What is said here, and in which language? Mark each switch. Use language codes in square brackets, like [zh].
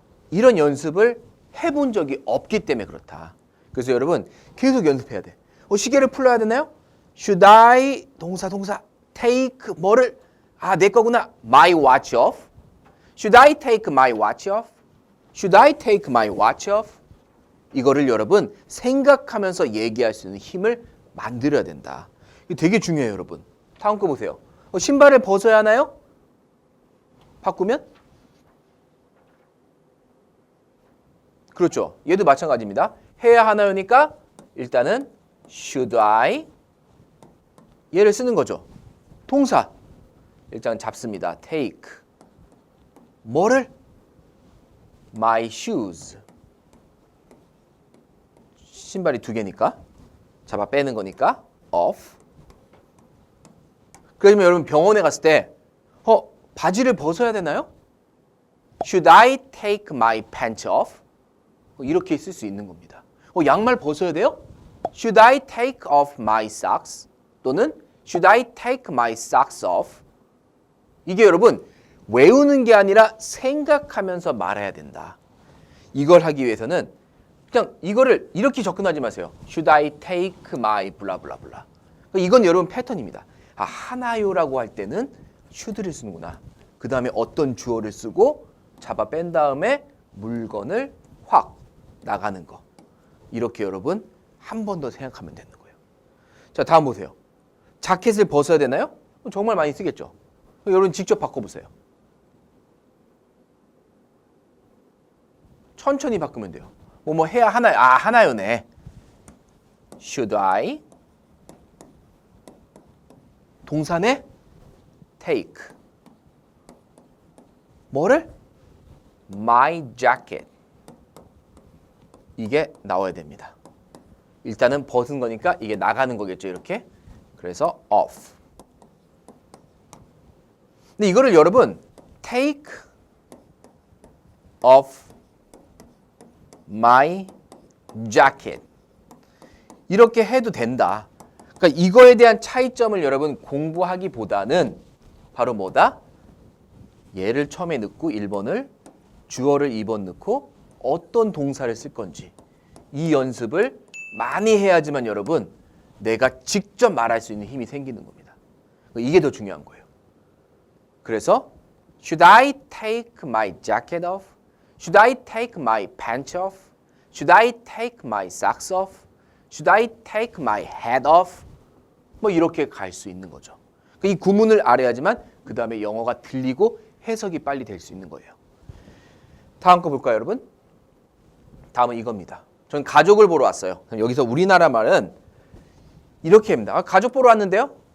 [ko] 이런 연습을 해본 적이 없기 때문에 그렇다. 그래서 여러분 계속 연습해야 돼. 시계를 풀어야 되나요? [en] Should I [ko] 동사 take 뭐를 내 거구나. [en] My watch off. Should I take my watch off? Should I take my watch off? [ko] 이거를 여러분 생각하면서 얘기할 수 있는 힘을 만들어야 된다. 이게 되게 중요해요, 여러분. 다음 거 보세요. 신발을 벗어야 하나요? 바꾸면? 그렇죠. 얘도 마찬가지입니다. 해야 하나요니까 일단은 [en] should I [ko] 얘를 쓰는 거죠. 동사 일단 잡습니다. take 뭐를? [en] my shoes [ko] 신발이 2개니까 잡아 빼는 거니까 off. 그러면 여러분 병원에 갔을 때 바지를 벗어야 되나요? [en] Should I take my pants off? [ko] 이렇게 쓸 수 있는 겁니다. 양말 벗어야 돼요? [en] Should I take off my socks? 또는 Should I take my socks off? [ko] 이게 여러분 외우는 게 아니라 생각하면서 말해야 된다. 이걸 하기 위해서는 그냥 이거를 이렇게 접근하지 마세요. [en] Should I take my 블라블라블라. [ko] 이건 여러분 패턴입니다. 하나요라고 할 때는 should를 쓰는구나. 그 다음에 어떤 주어를 쓰고 잡아 뺀 다음에 물건을 확 나가는 거. 이렇게 여러분 한 번 더 생각하면 되는 거예요. 자, 다음 보세요. 자켓을 벗어야 되나요? 정말 많이 쓰겠죠. 여러분 직접 바꿔보세요. 천천히 바꾸면 돼요. 뭐 해야 하나요? 하나요네. [en] Should I [ko] 동사네 [en] take [ko] 뭐를? [en] My jacket [ko] 이게 나와야 됩니다. 일단은 벗은 거니까 이게 나가는 거겠죠. 이렇게. 그래서 off. 근데 이거를 여러분 [en] take off my jacket [ko] 이렇게 해도 된다. 그러니까 이거에 대한 차이점을 여러분 공부하기보다는 바로 뭐다? 얘를 처음에 넣고 1번을 주어를 2번 넣고 어떤 동사를 쓸 건지 이 연습을 많이 해야지만 여러분 내가 직접 말할 수 있는 힘이 생기는 겁니다. 이게 더 중요한 거예요. [en] 그래서 Should I take my jacket off? Should I take my pants off? Should I take my socks off? Should I take my hat off? [ko] 뭐 이렇게 갈 수 있는 거죠. 이 구문을 알아야지만 그 다음에 영어가 들리고 해석이 빨리 될 수 있는 거예요. 다음 거 볼까요, 여러분? 다음은 이겁니다. 저는 가족을 보러 왔어요. 여기서 우리나라 말은 이렇게 합니다. 가족 보러 왔는데요?